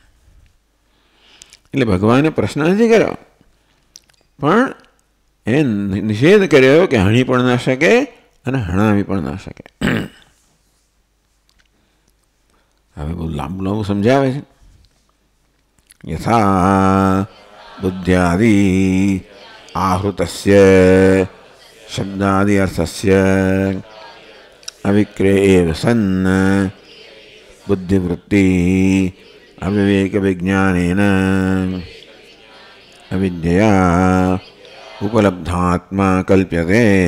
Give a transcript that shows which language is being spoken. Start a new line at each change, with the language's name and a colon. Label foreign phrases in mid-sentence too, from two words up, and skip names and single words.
Gujarati: એટલે ભગવાને પ્રશ્ન નથી કર્યો, પણ એ નિષેધ કર્યો કે હણી પણ ના શકે અને હણાવી પણ ના શકે. હવે બહુ લાંબુ લાંબુ સમજાવે છે.
Sanskrit: यथा बुद्ध्यादि आहृतस्य शब्दादि अर्थस्य अविक्रयेव सन् बुद्धिवृत्ति अविवेक विज्ञानेन अविद्यया उपलब्धात्मा कल्प्यते.